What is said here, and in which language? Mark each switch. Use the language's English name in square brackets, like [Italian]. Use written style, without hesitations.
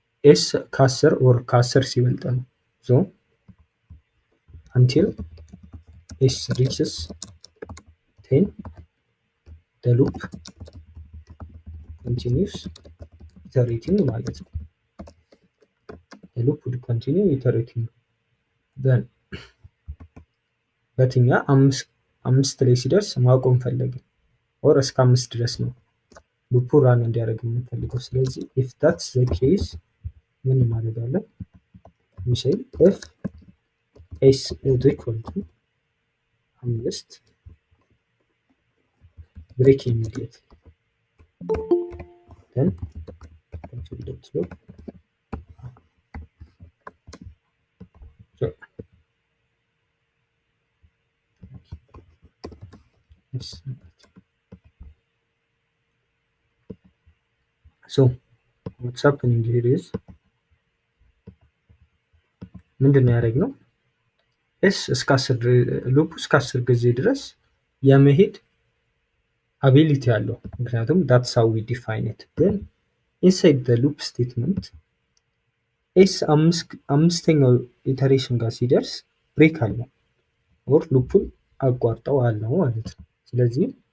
[Amharic] ኤስ ከ10 ኦር ከ10 ሲበልጥ ነው። [English] ሶ until s reaches 10 the loop continues iterating [Amharic] ማለት ነው። [English] the loop would continue iterating then [Amharic] በትኛ አምስት ላይ ሲደርስ ማቆም ፈለግን ኦር እስከ 5 ድረስ ነው ሉፑ ራን እንዲያደርግ የምንፈልገው። ስለዚህ [English] if that's the case [Amharic] ምን እናደርጋለን? [English] we say if s is equal to 5 break immediately then control the slope so what's happening here is [Amharic] ምንድን ነው ያደረግነው? ኤስ እስከ 10 ሉፕ እስከ 10 ጊዜ ድረስ የመሄድ አቢሊቲ አለው። ምክንያቱም [English] that's how we define it [Amharic] ግን [English] inside the loop statement [Amharic] ኤስ አምስተኛው ኢተሬሽን ጋር ሲደርስ ብሬክ አለው ኦር ሉፑን አቋርጠው አለው ማለት ነው። ስለዚህ